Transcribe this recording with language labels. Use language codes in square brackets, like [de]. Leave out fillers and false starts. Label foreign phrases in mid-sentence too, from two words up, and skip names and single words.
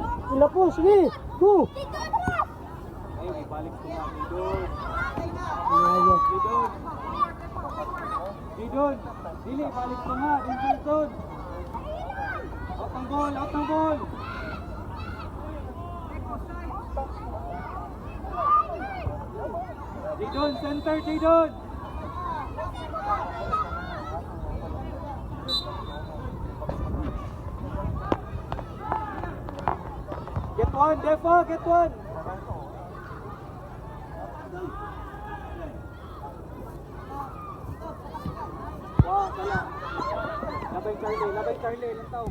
[ceb] Ilapo, sige. Go. Ayun, ibalik ko nga. Didon. Ayo. Didon. Didon. Dili, balik ko nga. Didon. [en] Out ng ball, out ng ball. [ceb] Didon, center, Didon. [en] Get one, Defa, get one. [ceb] Wow, tala. Labay Charlie, lang tao.